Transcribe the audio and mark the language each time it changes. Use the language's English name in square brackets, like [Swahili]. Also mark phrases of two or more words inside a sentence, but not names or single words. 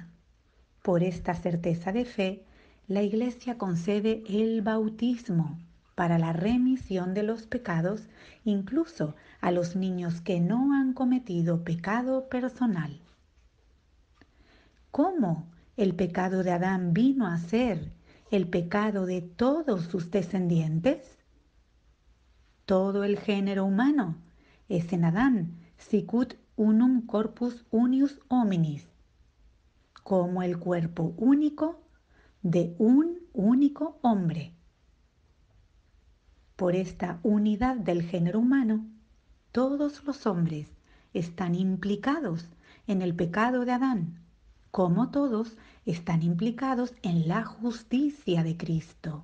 [Spanish] Por esta certeza de fe, la Iglesia concede el bautismo para la remisión de los pecados, incluso a los niños que no han cometido pecado personal. ¿Cómo el pecado de Adán vino a ser el pecado de todos sus descendientes? Todo el género humano es en Adán, [Latin] sicut unum corpus unius hominis, [Spanish] como el cuerpo único de un único hombre. Por esta unidad del género humano, todos los hombres están implicados en el pecado de Adán, como todos están implicados en la justicia de Cristo.